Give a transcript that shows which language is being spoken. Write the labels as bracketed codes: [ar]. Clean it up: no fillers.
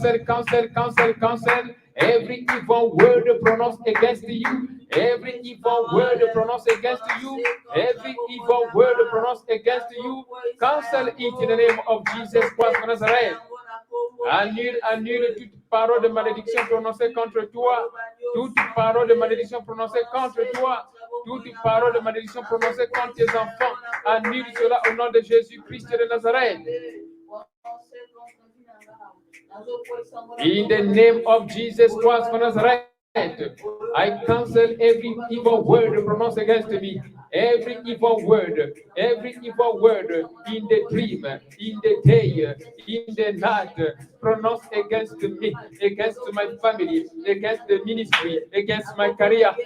[en] Cancel every evil word pronounced against you. Every evil word pronounced against you. Every evil word pronounced against you. Cancel it in the name of Jesus Christ of Nazareth. [fr] Annule toute parole de malédiction prononcée contre toi. Toute parole de malédiction prononcée contre toi. Toute parole de malédiction prononcée contre tes enfants. Annule cela au nom de Jésus-Christ de Nazareth. [en] In the name of Jesus Christ of Nazareth, I cancel every evil word pronounced against me. Every evil word in the dream, in the day, in the night, pronounced against me, against my family, against the ministry, against my career.